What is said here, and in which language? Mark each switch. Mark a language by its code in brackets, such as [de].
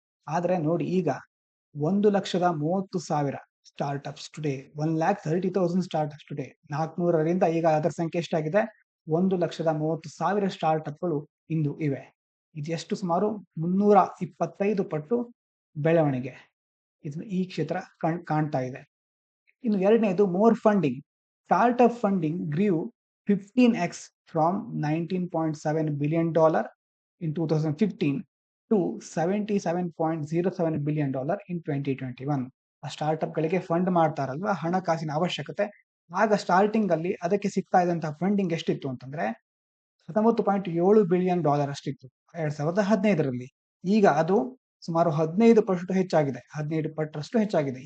[kn] ಆದ್ರೆ ನೋಡಿ, ಈಗ 1,30,000 ಸ್ಟಾರ್ಟ್ಅಪ್ಸ್ ಟುಡೇ, 1,30,000 ಸ್ಟಾರ್ಟ್ಅಪ್ಸ್ ಟುಡೇ. 400ರಿಂದ ಈಗ ಅದರ ಸಂಖ್ಯೆ ಎಷ್ಟಾಗಿದೆ? 1,30,000 ಸ್ಟಾರ್ಟ್ಅಪ್ಗಳು ಇಂದು ಇವೆ. ಇದೆಷ್ಟು? ಸುಮಾರು 325 ಪಟ್ಟು ಬೆಳವಣಿಗೆ ಇದು ಈ ಕ್ಷೇತ್ರ ಕಾಣ್ತಾ ಇದೆ. ಇನ್ನು ಎರಡನೇದು, more funding. [en] Startup funding grew 15x from $19.7 billion in 2015 to $77.07 billion in 2021. [kn] ಆ ಸ್ಟಾರ್ಟ್ಅಪ್ ಗಳಿಗೆ ಫಂಡ್ ಮಾಡ್ತಾರಲ್ವಾ, ಹಣಕಾಸಿನ ಅವಶ್ಯಕತೆ, ಆಗ ಸ್ಟಾರ್ಟಿಂಗ್ ಅಲ್ಲಿ ಅದಕ್ಕೆ ಸಿಗ್ತಾ ಇದ್ದಂತಹ ಫಂಡಿಂಗ್ ಎಷ್ಟಿತ್ತು ಅಂತಂದ್ರೆ $19.7 billion ಅಷ್ಟಿತ್ತು 2015ರಲ್ಲಿ. ಈಗ ಅದು ಸುಮಾರು 15 ಪಟ್ಟು ಹೆಚ್ಚಾಗಿದೆ, 15 ಪಟ್ಟರಷ್ಟು ಹೆಚ್ಚಾಗಿದೆ.